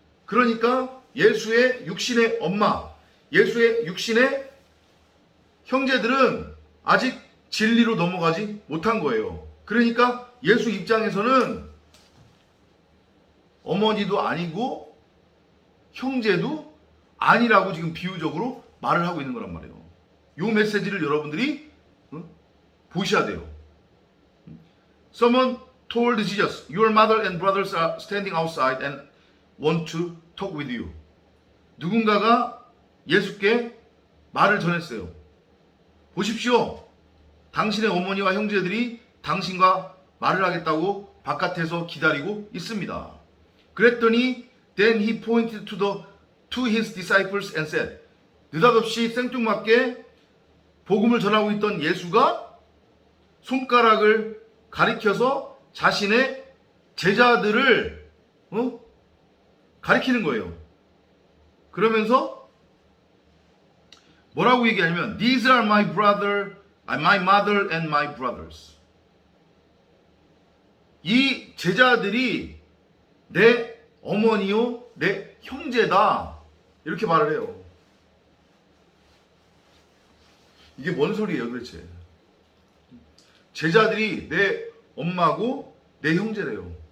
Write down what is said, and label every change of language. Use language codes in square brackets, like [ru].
[ko] 그러니까 예수의 육신의 엄마, 예수의 육신의 형제들은 아직 진리로 넘어가지 못한 거예요. 그러니까 예수 입장에서는 어머니도 아니고 형제도 아니라고 지금 비유적으로 말을 하고 있는 거란 말이에요. 이 메시지를 여러분들이 보셔야 돼요. [en] Someone told Jesus, your mother and brothers are standing outside and want to talk with you. [ko] 누군가가 예수께 말을 전했어요. 보십시오. 당신의 어머니와 형제들이 당신과 말을 하겠다고 바깥에서 기다리고 있습니다. 그랬더니 [en] then he pointed to his disciples and said, [ko] 느닷없이 생뚱맞게 복음을 전하고 있던 예수가 손가락을 가리켜서 자신의 제자들을 가리키는 거예요. 그러면서 뭐라고 얘기하냐면 [en] These are my mother and my brothers. [ko] 이 제자들이 내 어머니요, 내 형제다. 이렇게 말을 해요. 이게 뭔 소리예요 도대체? 제자들이 내 엄마고 내 형제래요.